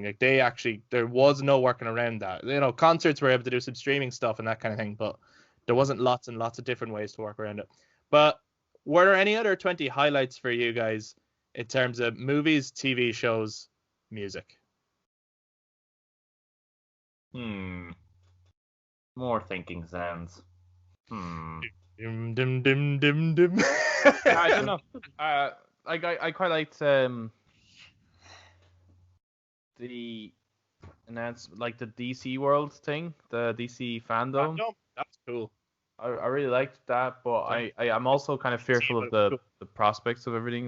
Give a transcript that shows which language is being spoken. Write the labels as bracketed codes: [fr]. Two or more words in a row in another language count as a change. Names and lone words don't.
[en] Like there was no working around that. You know, concerts were able to do some streaming stuff and that kind of thing, but there wasn't lots and lots of different ways to work around it. But were there any other 20 highlights for you guys in terms of movies, TV shows, music? More thinking sounds. Dim, dim, dim, dim, dim. I don't know. I quite liked the announcement, like the DC World thing, the DC fandom. That's cool. I really liked that, but I'm also kind of fearful of the prospects of everything.